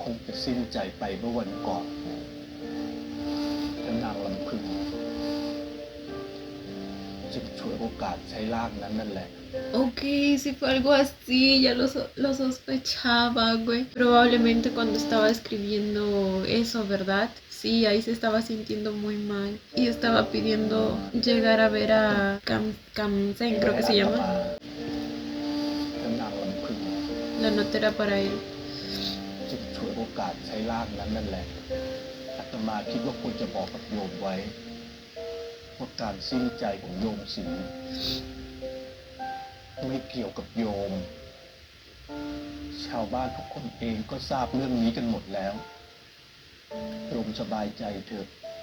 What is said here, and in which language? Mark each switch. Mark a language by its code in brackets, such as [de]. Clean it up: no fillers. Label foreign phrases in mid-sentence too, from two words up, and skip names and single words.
[th] คงจะสิ้นใจไปเมื่อวันก่อนและนางลำพึงจึงฉวยโอกาสใช้ร่างนั้นนั่นแหละ [es] Ok, si fue algo así, ya lo sospechaba, güey. Probablemente cuando estaba escribiendo eso, ¿verdad? Sí, ahí se estaba sintiendo muy mal y estaba pidiendo llegar a ver a Kamsen, creo que se llama. [th] และนางลำพึง [es] La nota era para él. [th] จึงฉวยโอกาสใช้ร่างนั้นนั่นแหละอาตมาคิดว่าควรจะบอกกับโยมไว้ว่าการสิ้นใจของโยมศรีไม่เกี่ยวกับโยม ชาวบ้านทุกคนเองก็ทราบเรื่องนี้กันหมดแล้วโยมสบายใจเถอะ